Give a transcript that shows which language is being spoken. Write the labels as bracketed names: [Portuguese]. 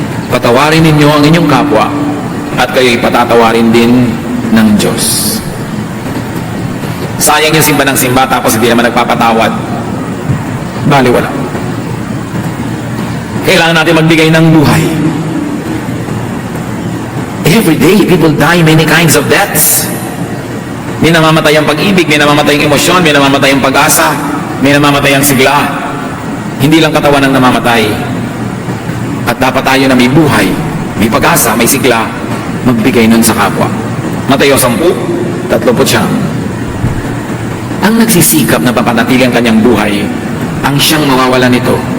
[Filipino] Patawarin ninyo ang inyong kapwa at kayo'y patatawarin din ng Diyos. Sayang yung simba ng simba tapos hindi naman nagpapatawad. Baliwala. Kailangan natin magbigay ng buhay. [English] Every day, people die many kinds of deaths. [Filipino] May namamatay ang pag-ibig, may namamatay ang emosyon, may namamatay ang pag-asa, may namamatay ang sigla. Hindi lang katawan ang namamatay. At dapat tayo na may buhay, may pag-asa, may sigla, magbigay nun sa kapwa. Mateo 10:39. Ang nagsisikap na papanatili ang kanyang buhay, ang siyang mawawala nito.